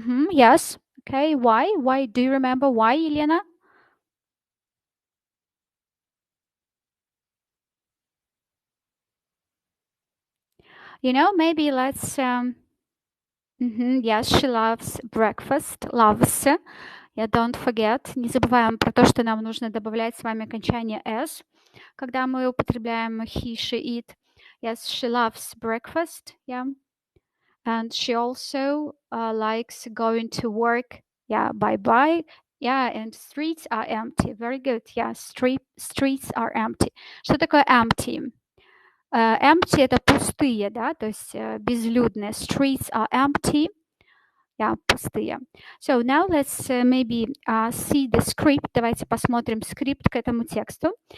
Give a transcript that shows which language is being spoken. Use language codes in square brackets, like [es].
[en] Yes. Okay, why? Why? Do you remember why, Elena? Maybe let's yes, she loves breakfast, loves. Yeah, don't forget, [ru] не забываем про то, что нам нужно добавлять с вами окончание s, когда мы употребляем he, she, it. [en] Yes, she loves breakfast, yeah. And she also likes going to work, yeah, bye-bye. Yeah, and streets are empty. Very good. Yeah, streets are empty. [ru] Что такое empty? Empty — это пустые, да, то есть безлюдные. [en] Streets are empty. Yeah, [ru] пустые. [en] So now let's maybe see the script. [ru] Давайте посмотрим скрипт к этому тексту.